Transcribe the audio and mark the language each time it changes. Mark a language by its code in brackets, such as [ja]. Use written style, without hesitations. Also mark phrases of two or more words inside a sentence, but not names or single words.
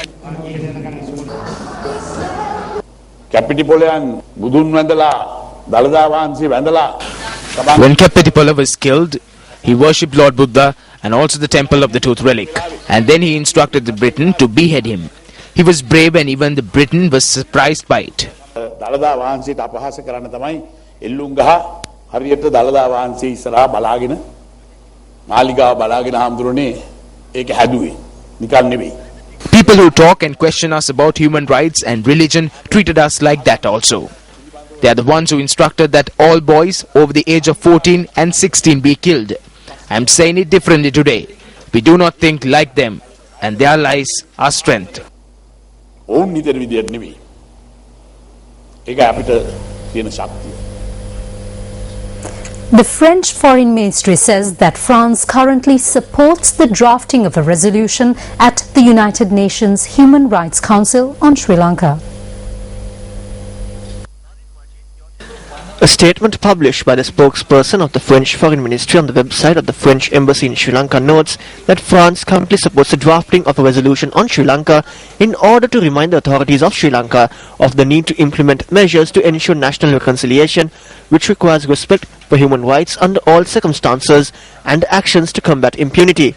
[en] When Kapetipola was killed, he worshipped Lord Buddha and also the temple of the tooth relic, and then he instructed the Briton to behead him. He was brave and even the Briton was surprised by it. [si] දළදා වහන්සේට අපහාස කරන්න තමයි එල්ලුම්ගහ හරියට දළදා වහන්සේ ඉස්සරහා බලාගෙන මාලිගාව බලාගෙන හාමුදුරනේ ඒක හැදුවේ නිකන් නෙවෙයි. [en] People who talk and question us about human rights and religion treated us like that also. They are the ones who instructed that all boys over the age of 14 and 16 be killed. I am saying it differently today. We do not think like them and their lies are strength. [si] ඔවුන් නිතර විදියට නෙවෙයි. ඒක අපිට තියෙන ශක්තිය. [en] The French Foreign Ministry says that France currently supports the drafting of a resolution at the United Nations Human Rights Council on Sri Lanka. A statement published by the spokesperson of the French Foreign Ministry on the website of the French Embassy in Sri Lanka notes that France currently supports the drafting of a resolution on Sri Lanka in order to remind the authorities of Sri Lanka of the need to implement measures to ensure national reconciliation, which requires respect for human rights under all circumstances and actions to combat impunity.